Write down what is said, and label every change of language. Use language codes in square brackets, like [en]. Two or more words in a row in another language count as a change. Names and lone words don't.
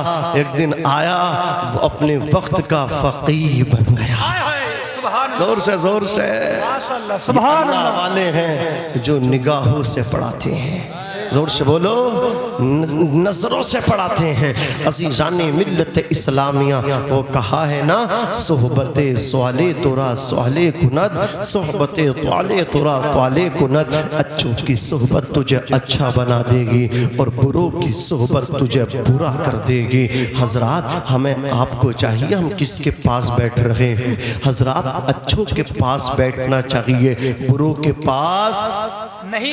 [ur] ایک دن آیا وہ اپنے وقت کا فقیہ بن گیا. زور سے زور سے. سبحان اللہ والے ہیں جو نگاہوں سے پڑھاتے ہیں. زور سے بولو, نظروں سے پڑھاتے ہیں. عزیزان ملت اسلامیہ, وہ کہا ہے نا [fa] صحبت سوالے تورا سوالے کند, صحبت طوالے تورا طوالے کند. [ur] اچھوں کی صحبت تجھے اچھا بنا دے گی اور بروں کی صحبت تجھے برا کر دے گی. حضرات ہمیں آپ کو چاہیے ہم کس کے پاس بیٹھ رہے ہیں؟ حضرات اچھوں کے پاس بیٹھنا چاہیے, بروں کے پاس نہیں بیٹھنا.